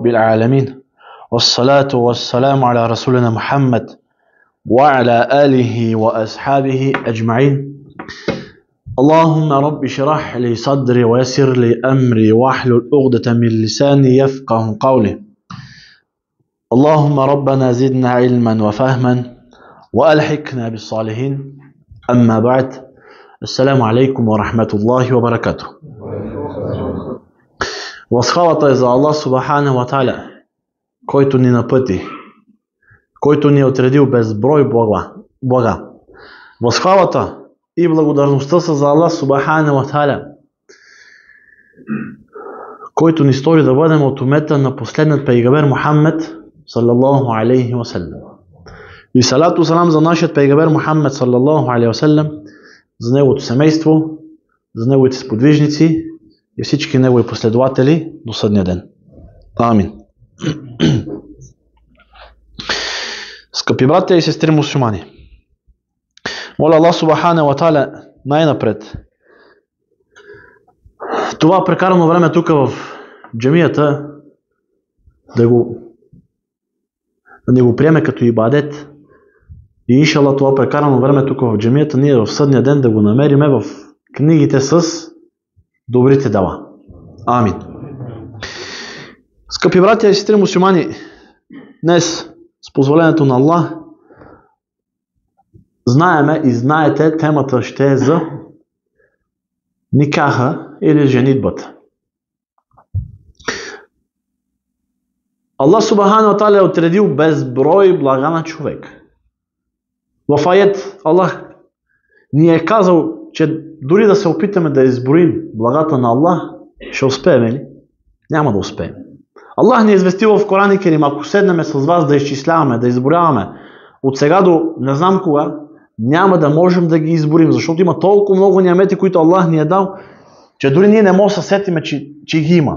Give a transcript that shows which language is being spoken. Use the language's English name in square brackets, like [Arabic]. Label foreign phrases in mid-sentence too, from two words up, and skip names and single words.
[Arabic] العالمين والصلاة والسلام على رسولنا محمد وعلى آله وأصحابه أجمعين اللهم رب اشرح لي صدري ويسر لي أمري واحلل عقدة من لساني يفقه قولي اللهم ربنا زدنا علما وفهما وألحقنا بالصالحين أما بعد السلام عليكم ورحمة الله وبركاته. [Bulgarian] Възхвалата е за Аллах [Arabic] سبحانه وتعالى, [Bulgarian] който ни напъти, който ни е отредил безброй блага. Възхвалата и благодарността са за Аллах [Arabic] سبحانه وتعالى, [Bulgarian] който ни стори да бъдем от умета на последният пейгамбер Мухаммед [Arabic] صلى الله عليه وسلم. [Bulgarian] И [Arabic] صلاة سلام [Bulgarian] за нашият пейгамбер Мухаммед [Arabic] صلى الله عليه وسلم, [Bulgarian] за неговото семейство, за неговите сподвижници и всички негови последователи до съдния ден. Амин. Скъпи братя и сестри мусулмани, моля Аллах [Arabic] سبحانه وتعالى [Bulgarian] най-напред това прекарано време тук в джамията да ни го приеме като ибадет. И иншалла това прекарано време тук в джамията, ние в съдния ден да го намериме в книгите с добрите дела. Амин. Скъпи братя и сестри мусулмани, днес с позволението на Аллах знаеме и знаете, темата ще е за никаха или женитбата. Аллах [Arabic] سبحانه وتعالى [Bulgarian] е отредил безброй блага на човек. В аят Аллах ни е казал, че дори да се опитаме да изброим благата на Аллах, ще успеем ли? Няма да успеем. Аллах ни е известил в Коран и Керим, ако седнем с вас да изчисляваме, да изброяваме от сега до не знам кога, няма да можем да ги изборим, защото има толкова много ниамети, които Аллах ни е дал, че дори ние не можем да се сетиме, че ги има.